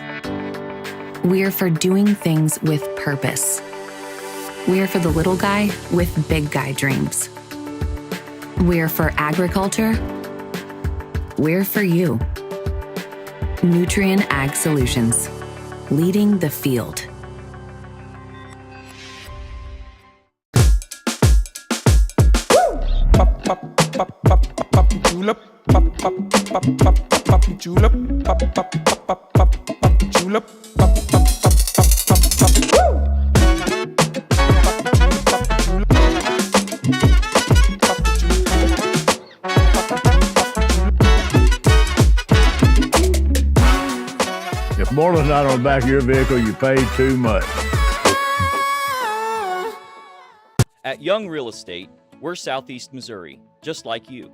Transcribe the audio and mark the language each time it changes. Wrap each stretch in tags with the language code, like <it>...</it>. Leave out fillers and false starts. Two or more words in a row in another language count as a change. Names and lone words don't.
<en>We're for doing things with purpose. We're for the little guy with big guy dreams. We're for agriculture. We're for you. Nutrien Ag Solutions, leading the field. Julep, pop pop pop pop pop julep, pop pop pop pop pop julep, pop pop pop pop pop pop. If more than not on the back of your vehicle, you paid too much. At Young Real Estate, we're Southeast Missouri, just like you.</en>